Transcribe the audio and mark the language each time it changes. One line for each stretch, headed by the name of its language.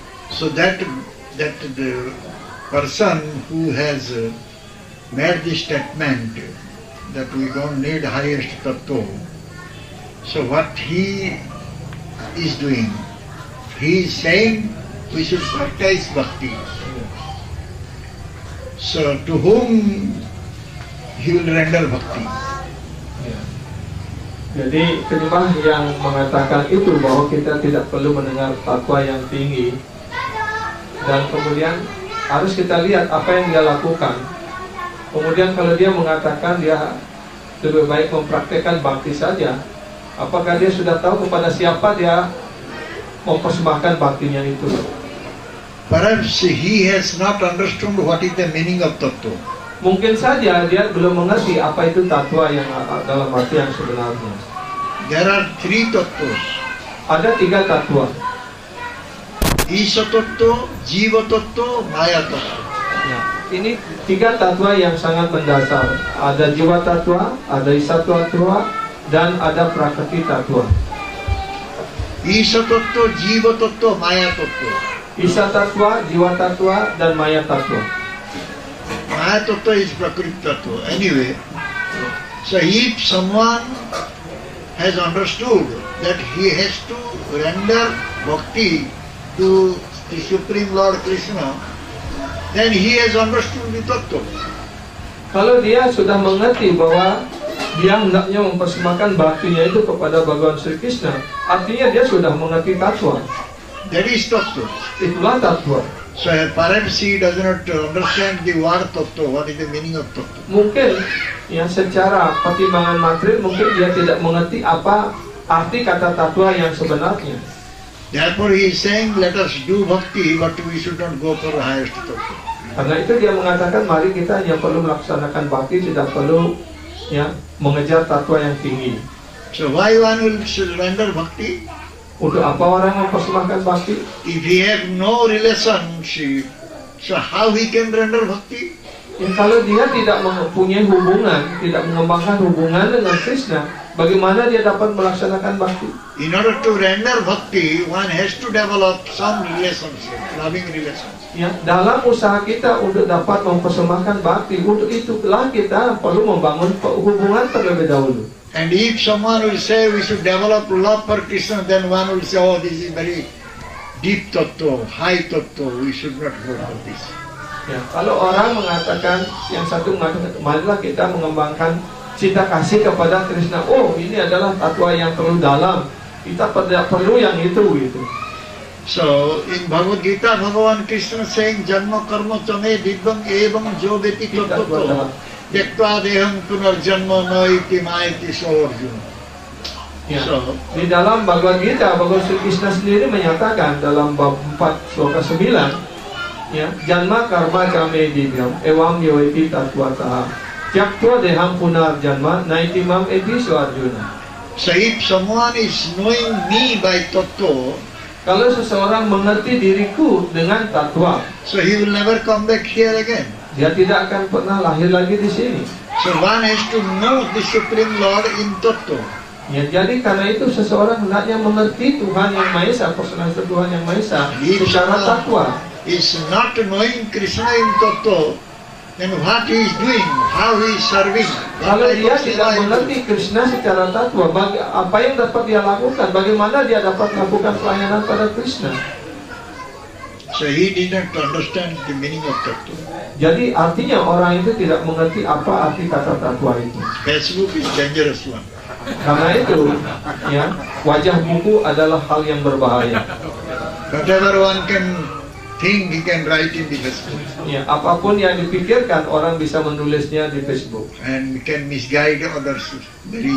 English: So that the person who has made this statement that we don't need highest tattva, so what he is doing, he is saying we should practice bhakti. So to whom he will render bhakti?
Indonesian: Jadi penyembah yang mengatakan itu bahwa kita tidak perlu mendengar fatwa yang tinggi, dan kemudian harus kita lihat apa yang dia lakukan. Kemudian kalau dia mengatakan dia lebih baik mempraktekkan bhakti saja, apakah dia sudah tahu kepada siapa dia mempersembahkan baktinya itu?
English: Perhaps he has not understood what is the meaning of tattva.
Indonesian: Mungkin saja dia belum mengerti apa itu tatwa yang dalam arti yang sebenarnya.
English: There are three tattvas.
Indonesian: Ada 3 tatwa.
English: Isha tattva, jiva tattva, maya tattva.
Indonesian: Ya, ini 3 tatwa yang sangat mendasar. Ada jiwa tatwa, ada isha tatwa, dan ada prakriti tatwa.
English: Isha Tattva, Jiva Tattva, Maya Tattva.
Indonesian: Isha Tattva, Jiwa Tattva, dan Maya Tattva.
English: Maya Tattva is Prakriti Tattva. Anyway, so if someone has understood that he has to render bhakti to the Supreme Lord Krishna, then he has understood the Tattva.
Indonesian: Kalau dia sudah mengerti bahwa dia hendaknya mempersembahkan baktinya itu kepada Bhagawan Sri Krishna, artinya dia sudah mengerti tatwa.
English: That is Tattva.
Indonesian: Itulah tatwa.
English: So perhaps he does not understand the word Tattva, what is the meaning of Tattva.
Indonesian: Mungkin ya secara pertimbangan material mungkin dia tidak mengerti apa arti kata tatwa yang sebenarnya.
English: Therefore he is saying, let us do bhakti, but we should not go for the highest Tattva.
Indonesian: Karena itu dia mengatakan mari kita hanya perlu melaksanakan bakti, tidak perlu ya mengejar tatwa yang tinggi.
English: So why one will render bhakti?
Indonesian: Untuk apa orang mempersembahkan bakti?
English: If he have no relationship, so how he can render bhakti?
Indonesian: Ya, kalau dia tidak mempunyai hubungan, tidak mengembangkan hubungan dengan Krishna, bagaimana dia dapat melaksanakan bakti?
English: In order to render bhakti, one has to develop some relationship, loving relationship.
Indonesian: Ya, dalam usaha kita untuk dapat mempersembahkan bakti, untuk itulah kita perlu membangun hubungan terlebih dahulu.
English: And if someone will say we should develop love for Krishna, then one will say, oh, this is very deep tattva, high tattva, we should not go for this.
Indonesian: Ya, kalau orang mengatakan, yang satu mengatakan, marilah kita mengembangkan cinta kasih kepada Krishna. Oh, ini adalah tatwa yang terlalu dalam. Kita tidak perlu yang itu gitu.
English: So in Bhagavad Gita, Bhagavan Krishna saying,
Sanskrit: Janma karma chame dibbam evam jo veti tattva dektva deham punarjanma naiti maiti sawarjuna.
Indonesian: Ya. Di dalam Bhagavad Gita, Bhagavan Sri Krishna sendiri menyatakan dalam bab 4 sloka 9, ya,
Sanskrit: janma karma chame dibbam evam yoiti tattvataha dektva deham punarjanma naiti mam eti sawarjuna.
English: So if someone is knowing me by tattva,
Indonesian: kalau seseorang mengerti diriku dengan tatwa,
English: so he will never come back here again.
Indonesian: Dia tidak akan pernah lahir lagi di sini.
English: So one has to know the Supreme Lord in tattva.
Indonesian: Ya, jadi karena itu seseorang hendaknya mengerti Tuhan yang Maha Esa, personalitas Tuhan yang Maha Esa secara tatwa.
English: Is not knowing Krishna in tattva, then what he is doing, how he is serving.
Indonesian: Kalau dia tidak mengerti Krishna secara tatwa, apa yang dapat dia lakukan? Bagaimana dia dapat melakukan pelayanan pada Krishna?
English: So he did not understand the meaning of tattva.
Indonesian: Jadi artinya orang itu tidak mengerti apa arti kata tatwa itu.
English: Facebook is dangerous one.
Indonesian: Karena itu, ya, wajah buku adalah hal yang berbahaya.
English: Whatever one can think, he can write in the Facebook.
Indonesian: Ya, apapun yang dipikirkan orang bisa menulisnya di Facebook.
English: And can misguide others very